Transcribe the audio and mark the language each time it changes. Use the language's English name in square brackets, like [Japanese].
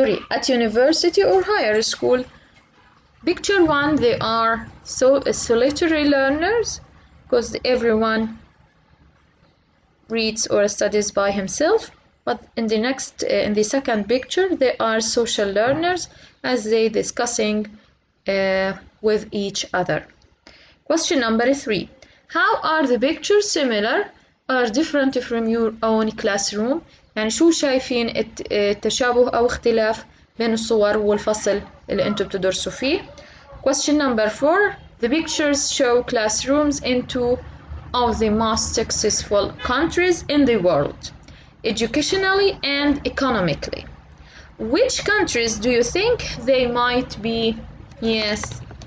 [English] At university or higher school. Picture 1, they are solitary learners because everyone reads or studies by himself, but in the second picture they are social learners as they discussing with each other. Question number 3. How are the pictures similar or different from your own classroom? [Arabic] يعني شو شايفين التشابه أو اختلاف بين الصور والفصل اللي أنتم بتدرسوا فيه. [English] Question number 4. The pictures show classrooms in two of the most successful countries in the world, educationally and economically. Which countries do you think they might be? Yes.